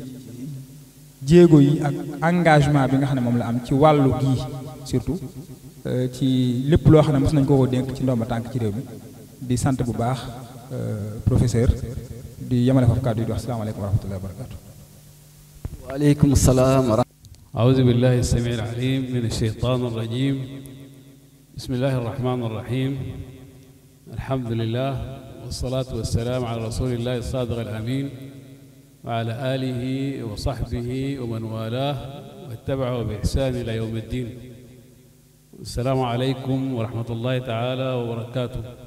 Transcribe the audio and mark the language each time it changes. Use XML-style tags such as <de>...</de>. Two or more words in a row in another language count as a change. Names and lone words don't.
<wo>jéego yi ak engagement bi nga xam ne moom la am ci wàllu gii surtout ci lépp loo xam ne mos nañu ko dénk ci ndomba tànk ci réew mi di sant bu baax professeur di yemale foofu kàddu yi di wax</wo> <ar>السلام عليكم ورحمة الله وبركاته وعليكم السلام و أعوذ بالله السميع العليم من الشيطان الرجيم بسم الله الرحمن الرحيم الحمد لله والصلاة والسلام على رسول الله الصادق الأمين وعلى آله وصحبه ومن والاه واتبعه بإحسان إلى يوم الدين السلام عليكم ورحمة الله تعالى وبركاته</ar>